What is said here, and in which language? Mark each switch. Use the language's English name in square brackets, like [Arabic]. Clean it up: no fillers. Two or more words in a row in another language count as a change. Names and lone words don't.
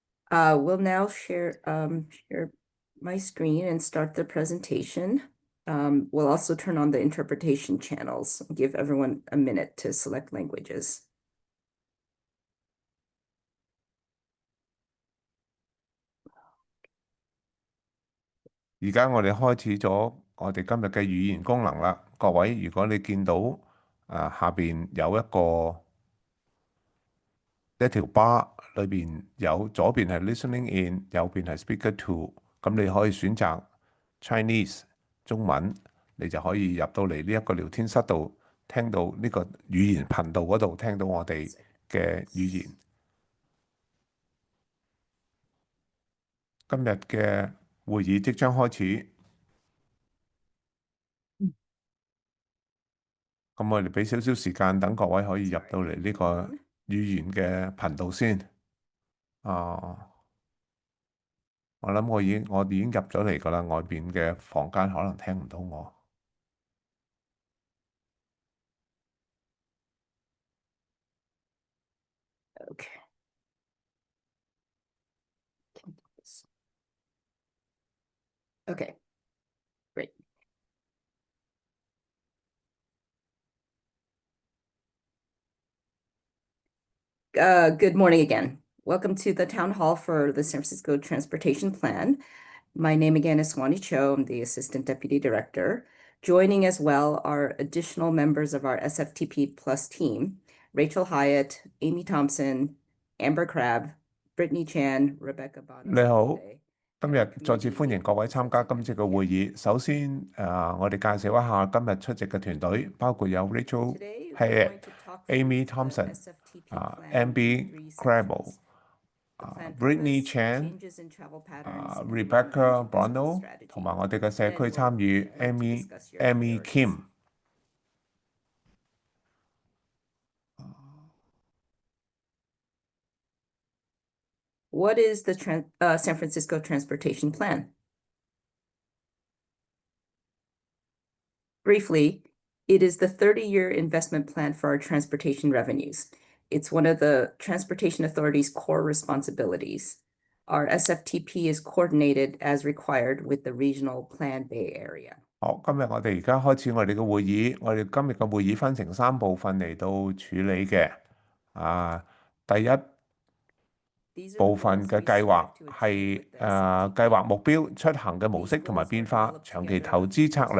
[English] We'll now share my screen and start the presentation. We'll also turn on the interpretation channels, give everyone a minute to select languages. [Cantonese] 而家我哋開始咗我哋今日嘅語言功能啦。各位，如果你見到下邊有一條 bar，裏邊有左邊係 [English] listening in， [Cantonese] 右邊係 [English] speaker to， [Cantonese] 咁你可以選擇 Chinese 中文，你就可以入到嚟呢一個聊天室度，聽到呢個語言頻道嗰度聽到我哋嘅語言。今日嘅會議即將開始。咁我哋俾少少時間等各位可以入到嚟呢個語言嘅頻道先。我諗我已經入咗嚟㗎啦，外邊嘅房間可能聽唔到我。 [English] Okay. Okay, great. Good morning again. Welcome to the town hall for the San Francisco Transportation Plan. My name again is Swanee Cho. I'm the Assistant Deputy Director. Joining as well are additional members of our SFTP Plus team, Rachel Hyatt, Amy Thompson, Amber Crabb, Brittany Chan, Rebecca Bonner. [Cantonese] 你好，今日再次歡迎各位參加今次嘅會議。首先，我哋介紹一下今日出席嘅團隊，包括有 Rachel Hyatt、Amy Thompson、Amber Crabb、Brittany Chan、Rebecca Bonner，同埋我哋嘅社區參與 Amy Kim。 [English] What is the San Francisco Transportation Plan? Briefly, it is the 30-year investment plan for our transportation revenues. It's one of the Transportation Authority's core responsibilities. Our SFTP is coordinated as required with the Regional Plan Bay Area. [Cantonese] 好，今日我哋而家開始我哋嘅會議。我哋今日嘅會議分成3部分嚟到處理嘅。第一部分嘅計劃係計劃目標、出行嘅模式同埋變化、長期投資策略。